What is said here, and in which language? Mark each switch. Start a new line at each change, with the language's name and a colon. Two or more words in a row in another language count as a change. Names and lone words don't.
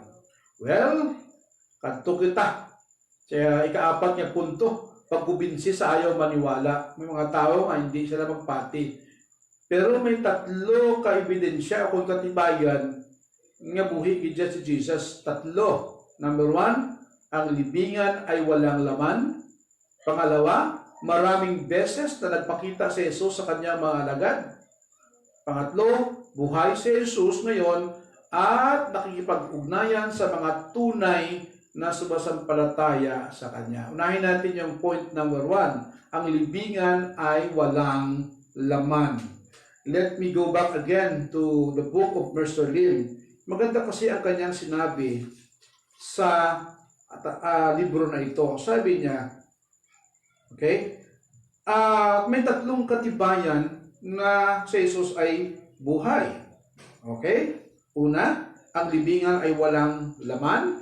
Hiligaynon: Well, kadto kita. Kaya ikaapat nga punto, pagkubinsi sa ayaw maniwala. May mga tao nga hindi sila magpati. Pero may tatlo ka ebidensya kung katibayan nga buhi gidya si Jesus. Tatlo. Number 1,
Filipino: ang libingan ay walang laman. Pangalawa, maraming beses na nagpakita si Jesus sa kanyang mga alagad. Pangatlo, buhay si Jesus ngayon at nakikipag-ugnayan sa mga tunay na sumasampalataya sa kanya. Unahin natin yung
English: point number 1.
Filipino: Ang libingan ay walang laman.
English: Let me go back again to the book of Mr. Lim.
Filipino: Maganda kasi ang kanyang sinabi sa libro na ito. Sabi niya, okay, may tatlong katibayan na si Jesus ay buhay. Okay? Una, ang libingan ay walang laman.